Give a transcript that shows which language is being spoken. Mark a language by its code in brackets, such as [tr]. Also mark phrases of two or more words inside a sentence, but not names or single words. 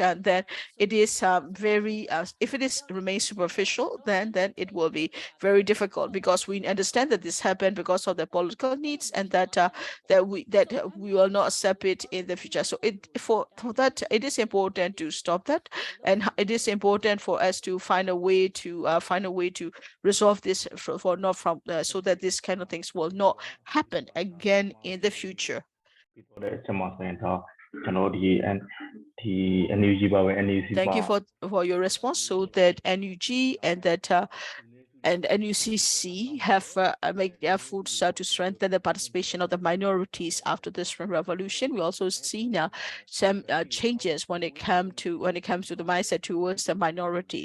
[en] And then it is very if it is remains superficial, then it will be very difficult, because we understand that this happened because of the political needs, and that we will not accept it in the future. So for that, it is important to stop that, and it is important for us to find a way to resolve this for not from so that this kind of things will not happen again in the future. [my] ပြီးတော့ချက်မှာဆိုရင်တော့ကျွန်တော်ဒီ NUG ပါပဲ NUC [en] Thank you for your response. So that NUG and that and NUCC have made efforts to strengthen the participation of the minorities after the Spring Revolution. We also see now some changes when it comes to the mindset towards the minority.